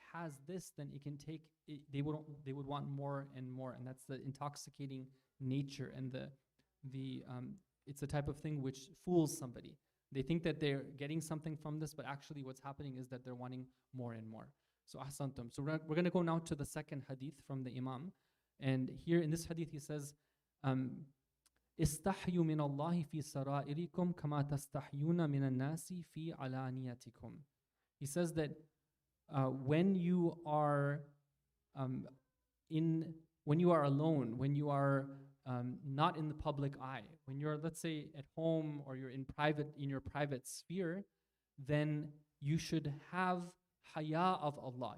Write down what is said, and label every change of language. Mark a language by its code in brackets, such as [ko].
[en] has this, then it can take it, they would want more and more, and that's the intoxicating nature, and the it's a type of thing which fools somebody. They think that they're getting something from this, but actually what's happening is that they're wanting more and more. So ahsantum. So we're going to go now to the second hadith from the Imam. And here in this hadith he says, [ar] استحيوا من الله في سرائركم كما تستحيون من الناس في علانيتكم. [en] He says that when you are when you are alone, when you are not in the public eye, when you're, let's say, at home or you're in your private sphere, then you should have haya of Allah.